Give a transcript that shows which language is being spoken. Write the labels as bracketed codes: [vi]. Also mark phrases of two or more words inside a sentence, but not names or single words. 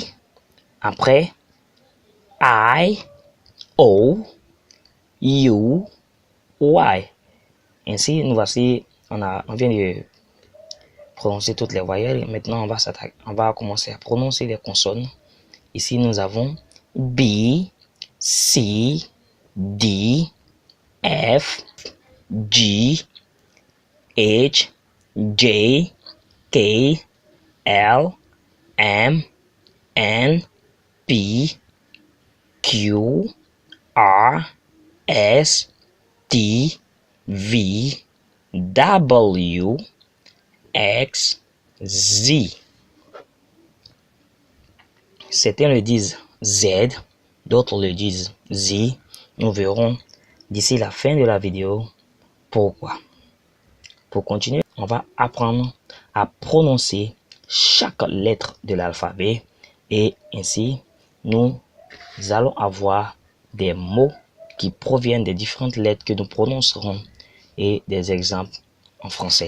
[fr] Après, I, O, U, Y. Ainsi, nous voici, on vient de prononcer toutes les voyelles. Maintenant, on va commencer à prononcer les consonnes. Ici, nous avons B, C, D, F, G, H, J, K, L, M, N, P, Q, R, S, T, V, W, X, Z. Certains le disent Z, d'autres le disent Z. Nous verrons d'ici la fin de la vidéo pourquoi. Pour continuer, on va apprendre à prononcer chaque lettre de l'alphabet et ainsi nous allons avoir des mots qui proviennent des différentes lettres que nous prononcerons et des exemples en français.